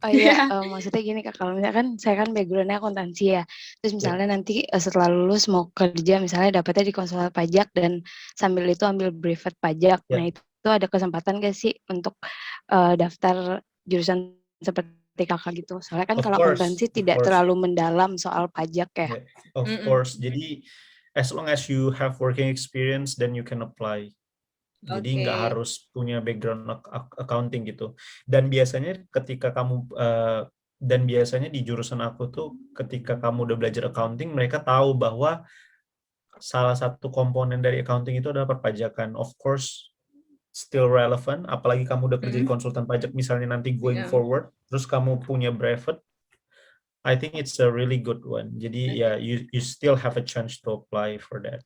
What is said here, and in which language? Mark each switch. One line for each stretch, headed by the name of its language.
Indonesian: Oh iya, maksudnya gini Kak, kalau misalkan saya kan background-nya akuntansi ya. Terus misalnya nanti setelah lulus mau kerja, misalnya dapetnya di konsulat pajak dan sambil itu ambil brevet pajak. Ya. Nah itu ada kesempatan gak sih untuk daftar jurusan seperti Kakak gitu? Soalnya kan
English: Of
Indonesian: kalau
English: course,
Indonesian: akuntansi
English: of
Indonesian: tidak course. terlalu mendalam soal pajak ya.
English: Yeah, of course. Jadi as long as you have working experience, then you can apply.
Indonesian: Jadi nggak Oke. harus punya background accounting gitu. Dan biasanya ketika kamu dan biasanya di jurusan aku tuh ketika kamu udah belajar accounting, mereka tahu bahwa salah satu komponen dari accounting itu adalah perpajakan.
English: Of course, still relevant.
Indonesian: Apalagi kamu udah kerja di konsultan pajak, misalnya nanti going forward, terus kamu punya brevet,
English: I think it's a really good one. Jadi ya, you still have a chance to apply for that.